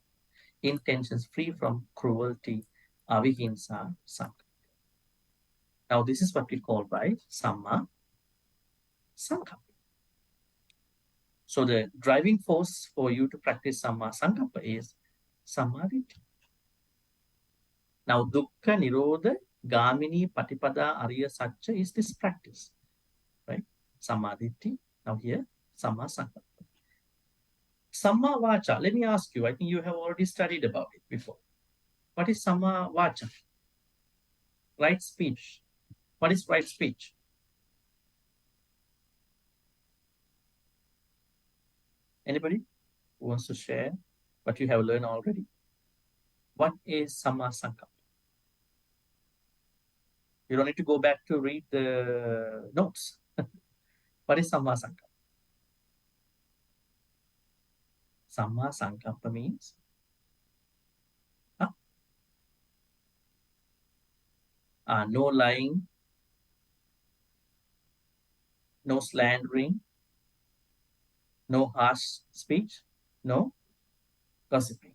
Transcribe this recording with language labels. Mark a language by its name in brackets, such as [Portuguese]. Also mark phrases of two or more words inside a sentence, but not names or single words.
[English] Intentions free from cruelty, [Pali] avihimsa sankalpa. [English] Now, this is what we call by [Pali] samma sankalpa. [English] So, the driving force for you to practice [Pali] samma sankalpa [English] is samadhi. Now, [Pali] dukkha nirodha gamini patipada ariya satcha [English] is this practice, right? Samadhi. Now, here, [Pali] samma sankalpa. Samma vacha. [English] Let me ask you, I think you have already studied about it before. What is [Pali] samma vacha? [English] Right speech. What is right speech? Anybody who wants to share what you have learned already? What is [Pali] samma sankalpa? [English] You don't need to go back to read the notes. What is [Pali] samma sankalpa? Samma sankalpa [English] means no lying, no slandering, no harsh speech, no gossiping.